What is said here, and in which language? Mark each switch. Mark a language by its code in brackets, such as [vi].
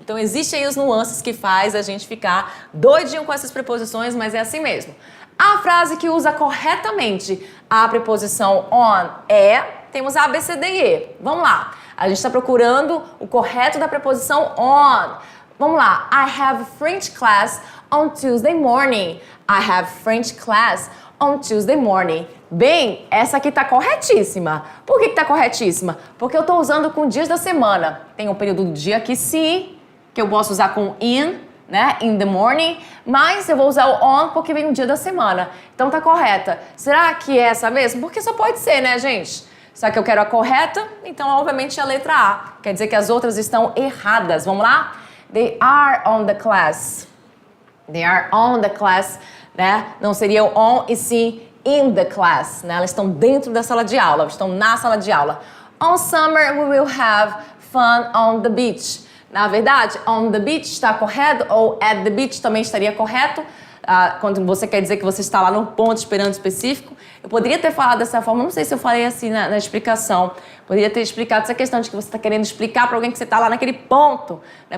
[pt] Então, existem aí os nuances que faz a gente ficar doidinho com essas preposições, mas é assim mesmo. A frase que usa corretamente a preposição on temos A, B, C, D e E. Vamos lá. A gente está procurando o correto da preposição on. Vamos lá. [en] I have French class on Tuesday morning. I have French class on Tuesday morning. [pt] Bem, essa aqui tá corretíssima. Por que tá corretíssima? Porque eu tô usando com dias da semana. Tem um período do dia aqui sim, que eu posso usar com in, né? [en] In the morning. [pt] Mas eu vou usar o on porque vem o dia da semana. Então tá correta. Será que é essa mesmo? Porque só pode ser, né, gente? Só que eu quero a correta, então obviamente a letra A. Quer dizer que as outras estão erradas. Vamos lá? [en] They are on the class. They are on the class, [pt] né? Não seria o on e sim [en] in the class, [pt] né? Elas estão dentro da sala de aula, estão na sala de aula. [en] On summer we will have fun on the beach. [pt] Na verdade, on the beach está correto ou at the beach também estaria correto. Quando você quer dizer que você está lá no ponto esperando específico. Eu poderia ter falado dessa forma, não sei se eu falei assim na explicação. Poderia ter explicado essa questão de que você está querendo explicar para alguém que você está lá naquele ponto. Né?